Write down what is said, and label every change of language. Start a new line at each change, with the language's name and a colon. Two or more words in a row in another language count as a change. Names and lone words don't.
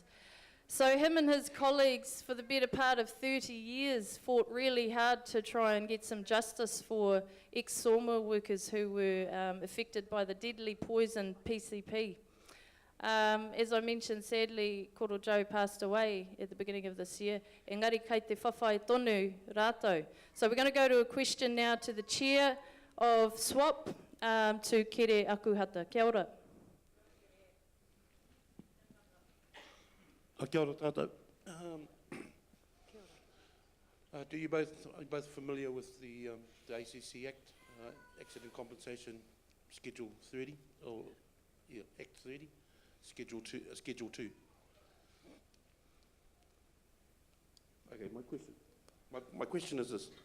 English: So him and his colleagues, for the better part of 30 years, fought really hard to try and get some justice for ex-sawmill workers who were affected by the deadly poison PCP. As I mentioned, sadly, Koro Joe passed away at the beginning of this year.
Māori: Engari kei te whawhai tonu rātou.
English: So we're going to go to a question now to the chair of SWAP, to Kere Akuhata.
Māori: Kia ora. Kia ora tātou.
English: Are you both familiar with the ACC Act, Accident Compensation Schedule 30, or Act 30, Schedule 2? Okay, my question is this.